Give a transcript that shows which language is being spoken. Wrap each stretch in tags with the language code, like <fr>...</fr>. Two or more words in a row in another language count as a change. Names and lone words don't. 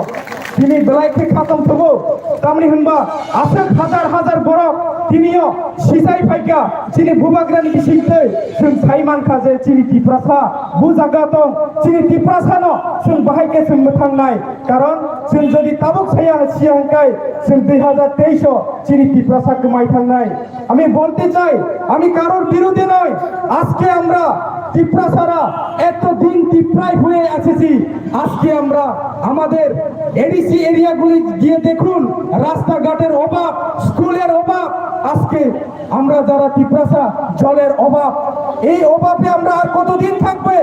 <trp>दिनै बेलायखे खातम थबो तामनि होनबा आसक हाजार हाजार बरफ दिनियो सिजाय फायका चिनि बुबाग्रानि बिसिंतै जों सायमान खाजे चिनि टिप्रासा बुजागा दं चिनि टिप्रासानो जों बाहायके जों मोथांनाय कारण जों जदि ताबुक साया सियांकाय जों 2023 चिनि टिप्रासा कमाय थांनाय</trp> <bn>আমি বলতে চাই আমি কারোর বিরুদ্ধে নয় আজকে আমরা টিপ্রাসারা এত দিন ডিপ্রাইভ হয়ে এসেছি। আজকে আমরা আমাদের এডিসি এরিয়াগুলি গিয়ে দেখুন, রাস্তাঘাটের অভাব, স্কুলের অভাব। আজকে আমরা যারা ত্রিপ্রাসা জলের অভাব, এই অভাবে আমরা আর কতদিন থাকবে?</bn>